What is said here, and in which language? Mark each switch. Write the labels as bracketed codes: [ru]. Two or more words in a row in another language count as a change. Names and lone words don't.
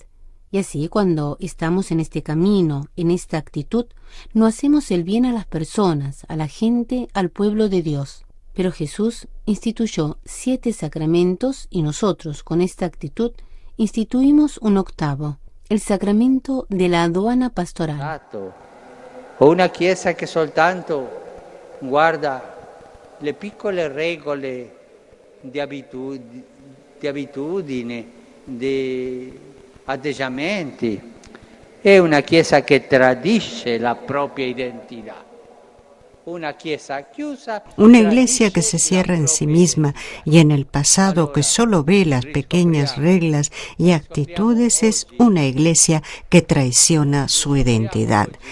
[es] Y así, cuando estamos en este camino, en esta actitud, no hacemos el bien a las personas, a la gente, al pueblo de Dios. Pero Jesús instituyó 7 sacramentos y nosotros, con esta actitud, instituimos un 8º, el sacramento de la aduana pastoral. [it] O una chiesa che soltanto guarda le piccole regole di abitudine, di atteggiamenti. È una chiesa che tradisce la propria identità. [es] Una iglesia que se cierra en sí misma y en el pasado, que solo ve las pequeñas reglas y actitudes, es una iglesia que traiciona su identidad.